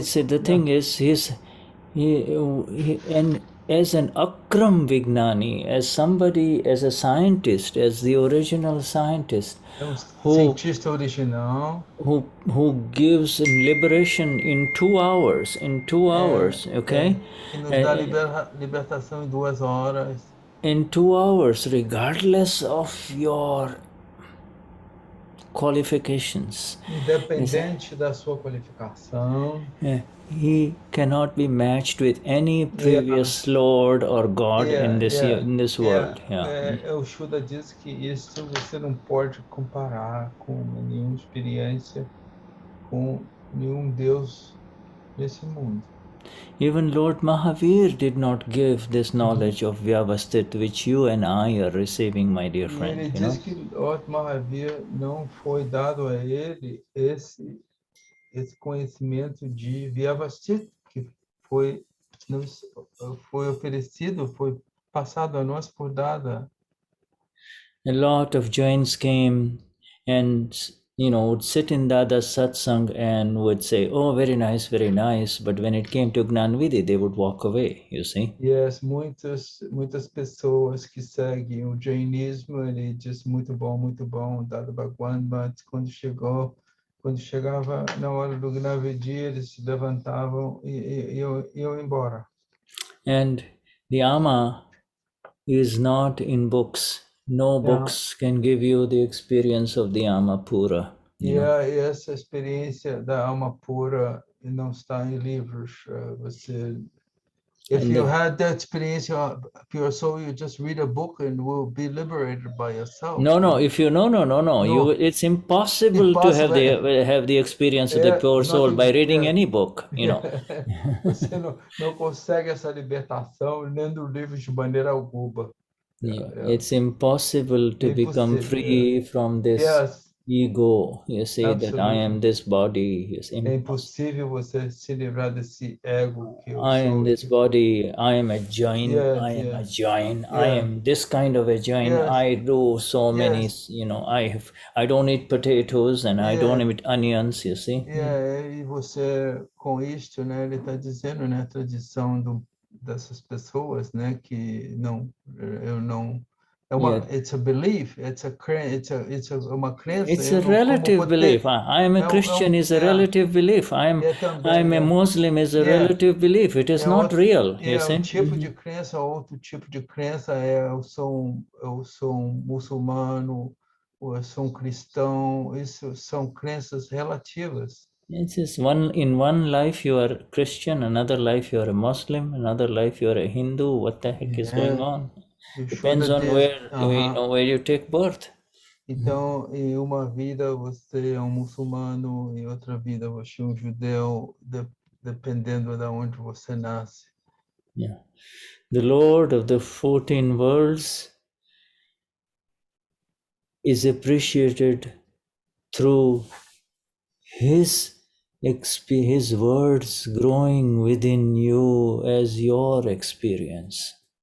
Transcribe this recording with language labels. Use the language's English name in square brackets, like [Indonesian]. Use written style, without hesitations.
[English] See, the thing is, and as an Akram Vignani, as somebody, as a scientist, as the original scientist, [Portuguese] cientista original, [English] who gives liberation in 2 hours, okay? [Portuguese] Que nos dá libertação em 2 horas. [English] In 2 hours, regardless of your qualifications. [Portuguese] Independente da sua qualificação. [English] He cannot be matched with any previous Lord or God in this world. [Portuguese] O Shuddha diz que isso você não pode comparar com nenhuma experiência com nenhum Deus nesse mundo. [English] Even Lord Mahavir did not give this knowledge of Vyavasthit, which you and I are receiving, my dear friend. [Portuguese] Ele diz que Lord Mahavir não foi dado a ele esse conhecimento de Vyavasthit, que foi oferecido, foi passado a nós por dada. [English] A lot of Jains came and would sit in Dada's satsang and would say, oh, very nice, but when it came to Gnanvidhi, they would walk away, you see. [Portuguese] Yes, muitas pessoas que seguem o Jainismo, ele diz muito bom, Dada Bhagwan, mas quando chegava na hora do Gnanvidhi, eles se levantavam e iam embora. [English] And the Ama is not in books. No books can give you the experience of the Ama Pura. [Portuguese] E essa experiência da alma pura não está em livros. [English] If you had that experience of pure soul, you just read a book and will be liberated by yourself. No. It's impossible to have the experience of the pure soul by reading any book. [Portuguese] Você não consegue essa libertação lendo livros de maneira alguma. [English] It's impossible to become free from this ego. You say that I am this body. [Portuguese] É impossível você se livrar desse ego que eu sou. [English] I am this body. I am a Jain. I am a Jain. I am this kind of a Jain. I do so many. I don't eat potatoes and I don't eat onions. You see. [Portuguese] E você com isto, né? Ele está dizendo, né? A tradição dessas pessoas, né? Que eu não. [English] It's a belief. It's [Portuguese] uma crença. [English] It's a relative belief. I am a Christian is a relative belief. I'm a Muslim is a relative belief. It is not real. You see? [Portuguese] Tipo de crença, outro tipo de crença eu sou muçulmano, ou eu sou cristão. Isso são crenças relativas. [English] It's just in one life you are Christian, another life you are a Muslim, another life you are a Hindu. What the heck is going on? Depends on where you take birth. [Portuguese] Então, em uma vida você é muçulmano, em outra vida você é judeu, dependendo de onde você nasce. [English] The Lord of the 14 worlds is appreciated through His words growing within you as your experience.